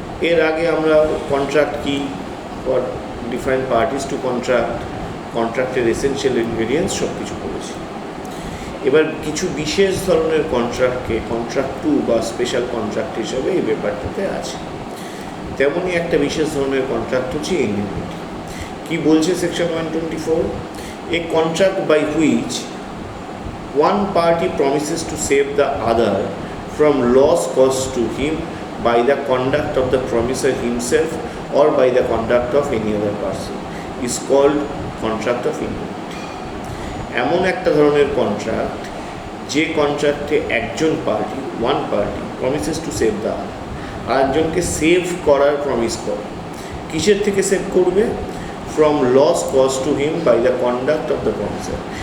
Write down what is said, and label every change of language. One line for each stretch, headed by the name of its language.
Bangla: এর আগে আমরা কন্ট্রাক্ট কি,
English: for different parties to contract,
Bangla: কন্ট্রাক্টের essential ingredients সব কিছু করেছি। এবার কিছু বিশেষ ধরনের কন্ট্রাক্টকে কন্ট্রাক্ট 2 বা স্পেশাল কন্ট্রাক্ট হিসাবে এই ব্যাপারটাতে আছে। তেমনই একটা বিশেষ ধরনের কন্ট্রাক্ট হচ্ছে ইন্ডেমনিটি। কি বলছে section 124?
English: A contract by which one party promises to save the other from loss caused to him by the conduct of the promisor himself or by the conduct of any other person is called contract of indemnity.
Bangla: এমন একটা ধরনের contract যে কন্ট্রাক্টে একজন party,
English: one party, promises to save the other,
Bangla: আরেকজনকে save করার promise করে। কিসের থেকে সেভ করবে?
English: From loss cause to him by the conduct of the promisor.